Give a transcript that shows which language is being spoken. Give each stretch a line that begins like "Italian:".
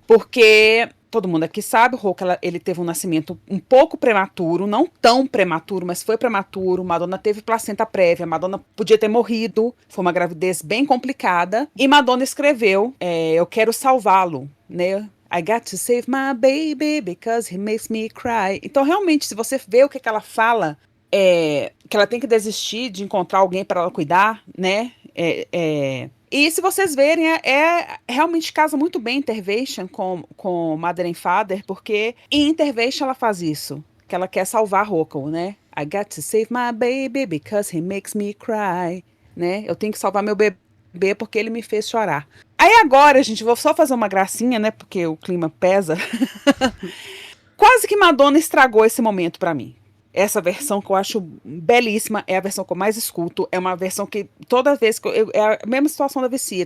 Portuguese: Porque todo mundo aqui sabe, o Rocco, ele teve um nascimento um pouco prematuro, não tão prematuro, mas foi prematuro. Madonna teve placenta prévia, Madonna podia ter morrido, foi uma gravidez bem complicada. E Madonna escreveu, eu quero salvá-lo, né?
English: I got to save my baby because he makes me cry.
Portuguese: Então, realmente, se você vê o que ela fala, que ela tem que desistir de encontrar alguém para ela cuidar, né? E se vocês verem, realmente casa muito bem Intervention com Mother and Father, porque em Intervention ela faz isso, que ela quer salvar Rocco, né?
English: I got to save my baby because he makes me cry, né?
Portuguese: Eu tenho que salvar meu bebê porque ele me fez chorar. Aí agora, gente, vou só fazer uma gracinha, né? Porque o clima pesa. Quase que Madonna estragou esse momento pra mim. Essa versão que eu acho belíssima é a versão que eu mais escuto. É uma versão que toda vez que é a mesma situação da Vicia.